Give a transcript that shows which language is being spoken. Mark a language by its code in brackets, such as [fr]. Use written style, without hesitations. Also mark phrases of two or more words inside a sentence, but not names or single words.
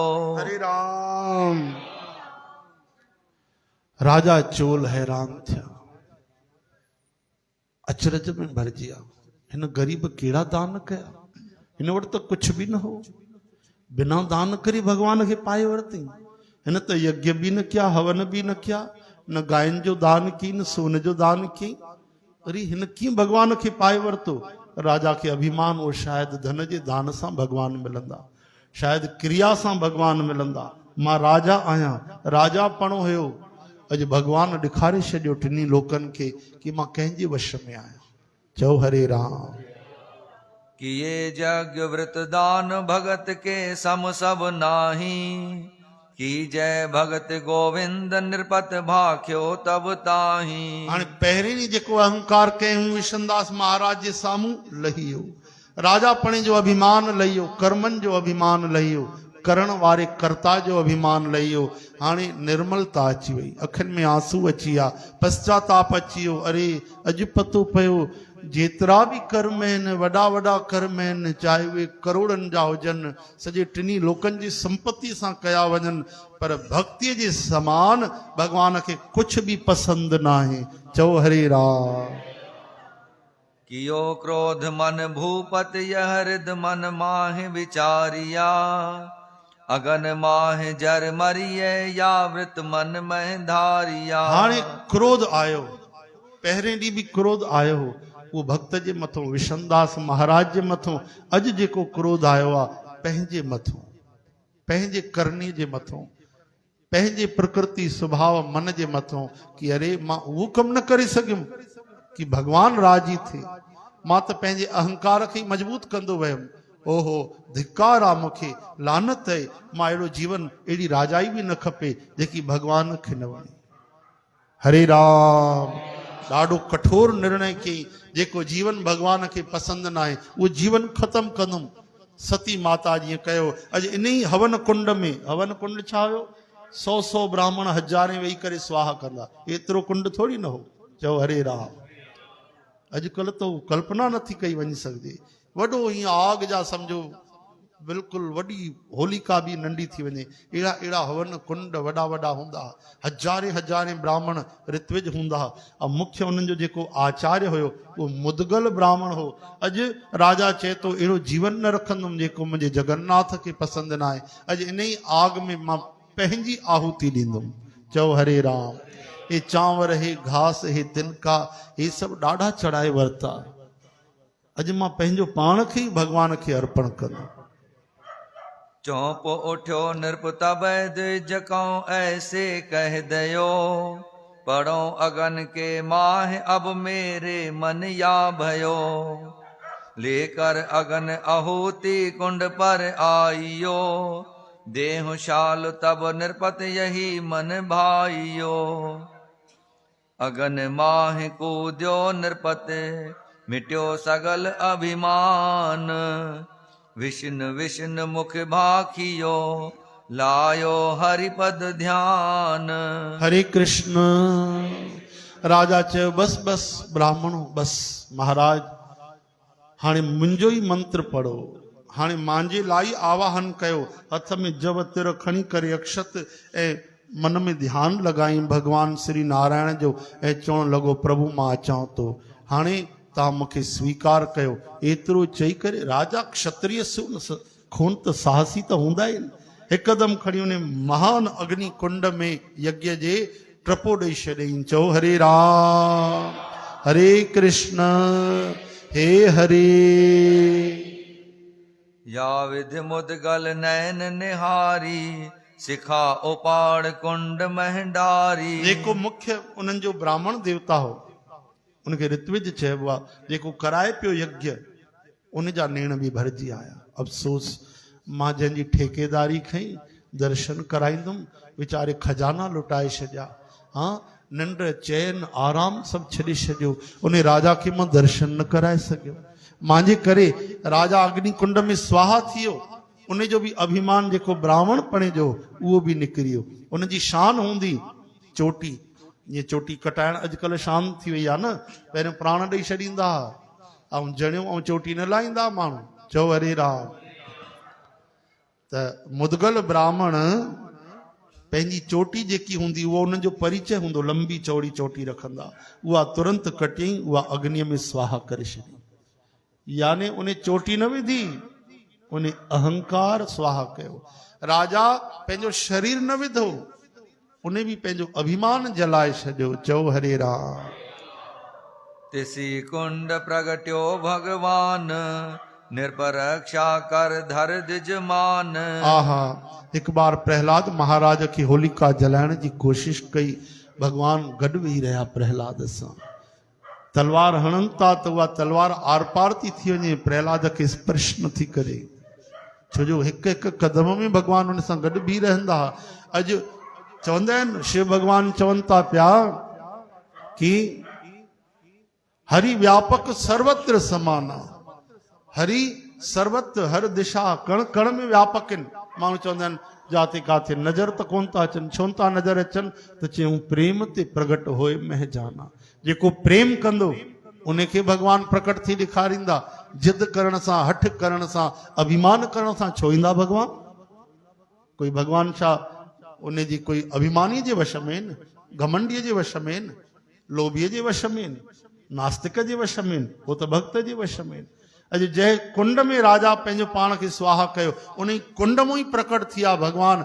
[sd] हरे राम राजा चोल हैरान थिया अचरज में भरजी विया हिन गरीब कहिड़ा दान कया हिन वटि त कुझु बि न हो बिना दान करे भगवान खे पाए वरितई हिन त यज्ञ बि न कया हवन बि न कया न गायन जो दान की न सोन जो दान की अरे हिन कीअं भगवान खे पाए वरितो राजा खे अभिमान हो शायदि धन जे दान सां भगवान मिलंदा शायदि क्रिया सां भगवान मिलंदा मां राजा आहियां राजापणो हुयो अॼु भगवान ॾेखारे छॾियो टिनी लोकनि खे कि मां कंहिंजे वश में आहियां चओ हरे राम [hi] किए यज्ञ व्रत दान भगत के सम सब नाही की जय भगत गोविंद निरपत भाख्यो तब ताही [sd] हाणे पहिरीं ई जेको अहंकार कयूं विष्णुदास महाराज जे साम्हूं लही वियो राजापणे जो अभिमान लही वियो कर्मनि जो अभिमान लही वियो करण वारे कर्ता जो अभिमान लही वियो हाणे निर्मलता अची वई अखियुनि में आंसू अची विया पश्चाताप अची वियो अरे अॼु पतो पियो जेतिरा बि कर्म आहिनि, वॾा वॾा कर्म आहिनि, चाहे उहे करोड़नि जा हुजनि, सॼे टिनी लोकनि जी संपत्ति सां कया वञनि, पर भक्तीअ जे समान भॻवान खे कुझु बि पसंदि न आहे। चओ हरे राम। [hi] कियो क्रोध मन भूपत यह हृद मन माहि विचारिया, अगन माहि जर मरिये या वृत मन मह धारिया। [sd] हाणे क्रोध आयो, पहिरें ॾींहुं बि क्रोध आयो हो, उहो भक्त जे मथों, विशनदास महाराज जे मथों। अॼु जेको क्रोध आयो आहे पंहिंजे मथों, पंहिंजे करणी जे मथों, पंहिंजे प्रकृति स्वभाव मन जे मथों, कि अरे मां उहो कमु न करे सघियुमि कि भगवान राजी थिए, मां त पंहिंजे अहंकार खे मजबूत कंदो वियुमि। ओहो धिकार आहे मूंखे, लानत आहे, मां अहिड़ो जीवन, अहिड़ी राजाई बि न खपे जेकी भगवान खे न वणे। हरे राम। ॾाढो कठोर निर्णय कई, जेको जीवन भगवान खे पसंदि न आहे उहो जीवन ख़तमु कंदुमि। सती माता जीअं कयो। अॼु इन ई हवन कुंड में, हवन कुंड छा हुयो, 100 ब्राह्मण हज़ारे वेही करे स्वाहा कंदा, एतिरो कुंड थोरी न हो। चओ हरे राम। अॼुकल्ह तो कल्पना नथी कई वञी सघिजे। वॾो हीअं आग जा सम्झो बिल्कुलु वॾी होलिका बि नंढी थी वञे, अहिड़ा अहिड़ा हवन कुंड वॾा वॾा हूंदा, हज़ारे हज़ारे ब्राह्मण ऋत्विज हूंदा। ऐं मुख्य उन्हनि जो जेको आचार्य हुयो उहो मुदगल ब्राह्मण हो। अॼु राजा चए थो अहिड़ो जीवन न रखंदुमि जेको मुंहिंजे जगन्नाथ खे पसंदि न आहे। अॼु इन ई आग में मां पंहिंजी आहुति ॾींदुमि। चओ हरे राम। हे चांवर, हे घास, हे तिनका, हे सभु ॾाढा चढ़ाए वरिता। अॼु मां पंहिंजो पाण खे ई भगवान खे अर्पण कंदुमि। [hi] चौप उठ्यो नृप तब जकऊं ऐसे कह दयो, पढ़ो अगन के माह अब मेरे मन या भयो। लेकर अगन आहुति कुंड पर आइयो, देहु शाल तब नृपत यही मन भाइयो। अगन माह कूद्यो नृपत मिट्यो सगल अभिमान, विष्णु विष्णु मुख भाखियो लायो हरिपद ध्यान। [sd] हरे कृष्ण। राजा चयो बस बस ब्राह्मणो बस, महाराज हाणे मुंहिंजो ई मंत्र पढ़ो, हाणे मुंहिंजे लाइ आवाहन कयो। हथ में जव तिर खणी करे अक्षत ऐं मन में ध्यानु लॻाई भगवान श्री नारायण जो, ऐं चवणु लॻो प्रभु मां अचां थो, हाणे तव्हां मूंखे स्वीकार कयो। एतिरो चई करे राजा क्षत्रिय खून त साहसी त हूंदा आहिनि, हिकदमि खणी उन महान अग्नि कुंड में यज्ञ जे टपो ॾेई छॾियईं। चओ हरे राम। हरे कृष्ण। हे हरे। [hi] या विधि मुदगल नैन निहारी, सिखा उपाड़ कुंड महडारी। [sd] जेको मुख्य उन्हनि जो ब्राह्मण देवता हो, उनखे ऋत्विज चइबो आहे, जेको कराए पियो यज्ञ, उन जा नेण बि भरिजी आया। अफ़सोस मां जंहिंजी ठेकेदारी खई दर्शन कराईंदुमि, वीचारे खजाना लुटाए छॾिया। हाँ, निंड चैन आराम सभु छॾे छॾियो, उन राजा खे मां दर्शन न कराए सघियो। मुंहिंजे करे राजा अग्नि कुंड में स्वाहा थी वियो। उन जो बि अभिमान जेको ब्राह्मण पणे जो उहो बि निकिरी वियो। उन जी शान हूंदी चोटी, ये चोटी कटाइण अॼुकल्ह शान थी वई आहे न, पहिरियों प्राण ॾेई छॾींदा ऐं जणियूं ऐं चोटी न लाहींदा माण्हू। चओ हरे राम। त मुदगल ब्राह्मण पंहिंजी चोटी जेकी हूंदी उहो उन्हनि जो परिचय हूंदो, लंबी चौड़ी चोटी रखंदा, उहा तुरंत कटियईं, उहा अग्नीअ में स्वाहा करे छॾी। याने उन चोटी न विधी, उन अहंकार स्वाहा कयो। राजा पंहिंजो शरीर न विधो, उन बि पंहिंजो अभिमान जलाए छॾियो। चओ हरे राम। [hi] तिसी कुंड प्रगट्यो भगवान, निर्परक्षा कर धर दिजमान। [sd] आहा, हिकु बार प्रहलाद महाराज खे होलिका जलाइण जी कोशिश कई। भगवान गॾु वेही रहिया प्रहलाद सां, तलवार हणनि था त उहा तलवार आर पार थी वञे, प्रहलाद खे स्पर्श नथी करे, छो जो हिकु हिकु कदम में भगवान हुन सां गॾु बीह रहंदा। अॼु चवंदा आहिनि, शिव भगवान चवनि था पिया कि [hi] हरि व्यापक सर्वत्र समाना। [sd] हरि सर्वत्र, हर दिशा, कण कण में व्यापक आहिनि। माण्हू चवंदा आहिनि जाते काथे नज़र त कोन था अचनि, छो था नज़र अचनि, त चयूं [hi] प्रेम ते प्रगट होए महजाना। [sd] जेको प्रेम कंदो उनखे भगवान प्रकट थी ॾेखारींदा। जिद करण सां, हठ करण सां, अभिमान करण सां छो ईंदा भगवान? कोई भगवान छा उन जी कोई अभिमानी जे वश में न, घमंडीअ जे वश में न, लोभीअ जे वश में न, नास्तिक जे वश में न, वो त भक्त जे वश में। अॼु जंहिं कुंड में राजा पंहिंजो पाण खे स्वाहा कयो, उन कुंड मां ई प्रकट थिया भगवान।